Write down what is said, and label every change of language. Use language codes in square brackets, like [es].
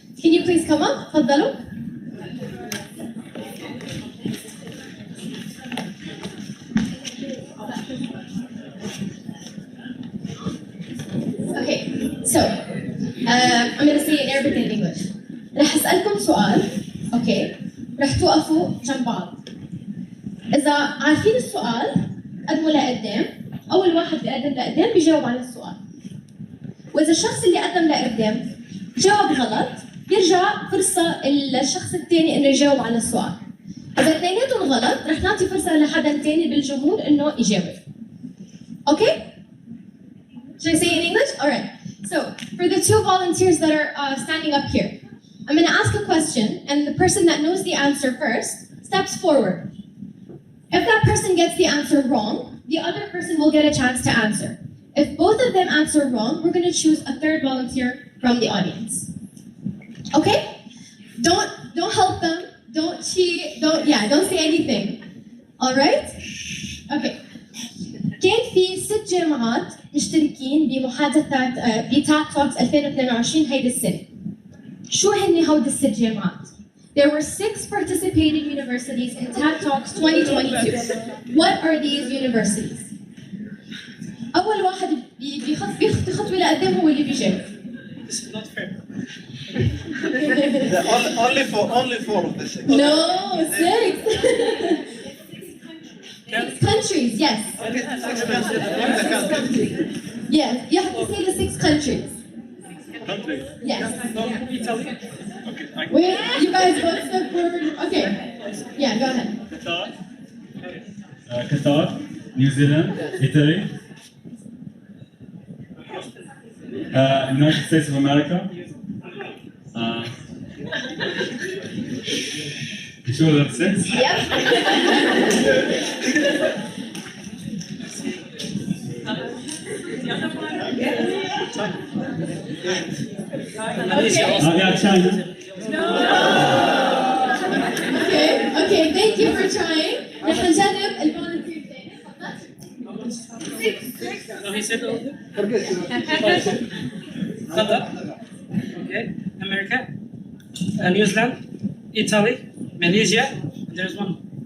[en] Can you please come up؟ [ar] تفضلوا. [en] Okay, so I'm going to say it in Arabic and English. [ar] رح أسألكم سؤال، أوكي؟ رح توقفوا جنب بعض. إذا عارفين السؤال قدموا لقدام، أول واحد بيقدم لقدام بيجاوب على السؤال. وإذا الشخص اللي قدم لقدام جاوب غلط، بيرجع فرصة للشخص الثاني إنه يجاوب على السؤال. إذا اثنيناتهم غلط، رح نعطي فرصة لحدا ثاني بالجمهور إنه يجاوب. [en] Okay? Should I say it in English? All right. So, for the 2 volunteers that are standing up here, I'm going to ask a question, and the person that knows the answer first steps forward. If that person gets the answer wrong, the other person will get a chance to answer. If both of them answer wrong, we're going to choose a 3rd volunteer from the audience. Okay? Don't help them. Don't cheat. Don't say anything. All right? Okay. [ar] كان في 6 جامعات مشتركين بمحادثات بتادTalks 2022 هيدي السنة. شو هن هود ال6 جامعات؟ [en] There were 6 participating universities in tadTalks 2022. What are these universities? أول واحد بيخطي خطوة لقدام هو اللي بيجاوب. This is not fair. only 4 of the 6. No, 6. 6 countries, yes. Yes, you have to say the 6 countries. Countries? Yes. Italy? Okay. Wait, you guys both step forward. Okay. Yeah, go ahead. Qatar, New Zealand, Italy, United States of America. You sure that's 6? Yep. Yeah, China. No. Okay, thank you for trying. [ar] رح نجرب الفولنتير الثاني، تفضل. [en] No, he said Qatar, okay, America, New Zealand, Italy, Malaysia. There's one.